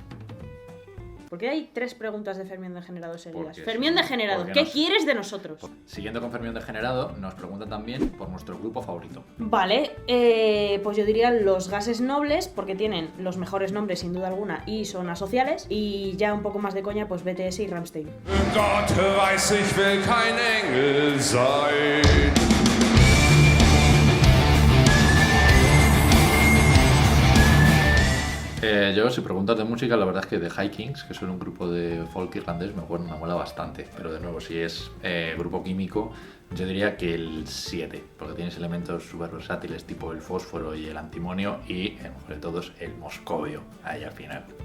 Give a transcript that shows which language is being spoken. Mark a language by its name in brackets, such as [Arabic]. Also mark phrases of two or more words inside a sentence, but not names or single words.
[Spanish] Porque hay 3 preguntas de Fermín Degenerado seguidas. Fermín Degenerado, ¿qué quieres de nosotros? Siguiendo con Fermín Degenerado, nos preguntan también por nuestro grupo favorito. Vale, pues yo diría los gases nobles, porque tienen los mejores nombres sin duda alguna y son asociales. Y ya un poco más de coña, pues BTS y Rammstein. [German] Gott weiß, ich will kein Engel sein. [Spanish] Yo, si preguntas de música, la verdad es que The High Kings, que son un grupo de folk irlandés, me mola bastante. Pero de nuevo, si es grupo químico, yo diría que el 7, porque tienes elementos súper versátiles tipo el fósforo y el antimonio y, el mejor de todos, el moscovio, ahí al final.